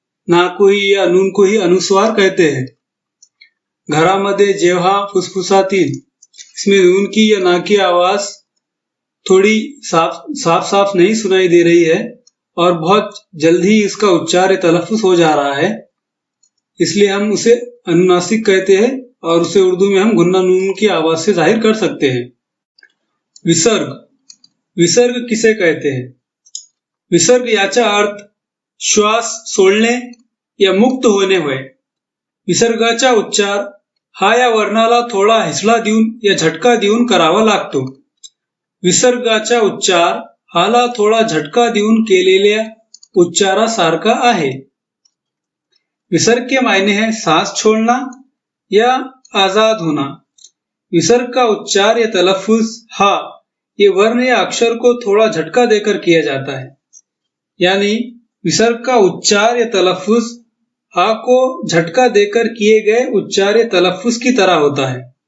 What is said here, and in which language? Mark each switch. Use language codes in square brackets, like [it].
[hi] ना को ही या नून को ही अनुस्वार कहते हैं। [mr] घरामध्ये जेव्हा फुसफुसातील, [hi] इसमें नून की या ना की आवाज थोड़ी साफ साफ नहीं सुनाई दे रही है और बहुत जल्दी इसका उच्चार या तलफ्फुज हो जा रहा है, इसलिए हम उसे अनुनासिक कहते हैं और उसे उर्दू में हम गुन्ना नून की आवाज से जाहिर कर सकते हैं। विसर्ग, विसर्ग किसे कहते हैं? [mr] विसर्ग याचा अर्थ श्वास सोडणे या मुक्त होणे होय। विसर्गाचा उच्चार हा या वर्णाला थोडा हिसडा देऊन या झटका देऊन करावा लागतो। विसर्गाचा उच्चार हाला थोडा झटका देऊन केलेल्या उच्चारासारखा आहे। [hi] विसर्ग के मायने हैं सांस छोड़ना या आजाद होना। विसर्ग का उच्चार या तलफ्फुज हा ये वर्ण या अक्षर को थोड़ा झटका देकर किया जाता है। यानी विसर्ग का उच्चार या तलफ्फुज हा को झटका देकर किए गए उच्चार या तलफ्फुज की तरह होता है।